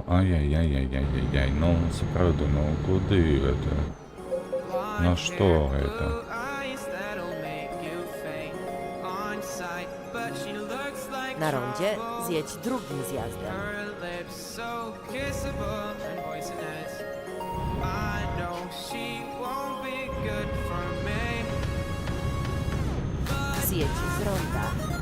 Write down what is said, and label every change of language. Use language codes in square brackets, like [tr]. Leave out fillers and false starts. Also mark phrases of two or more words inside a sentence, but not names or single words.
[be] Ай-яй-яй-яй-яй-яй, ну сапраўды, ну куды гэта? На што гэта? [pl] Na rondzie zjedź drugim zjazdem. Zjedź z ronda.